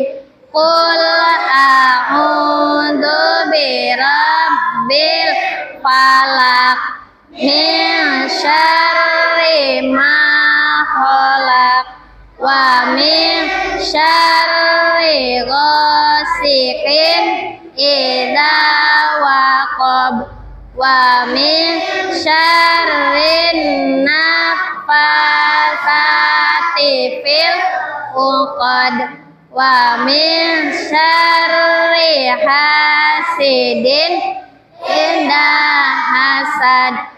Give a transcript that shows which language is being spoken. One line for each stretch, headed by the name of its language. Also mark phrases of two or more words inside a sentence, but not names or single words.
Arabic: قل أعوذ برب الفلق من شر ما خلق ومن شر غاسق إذا وقب ومن شر النفاثات في العقد ومن شر حاسد إذا حسد.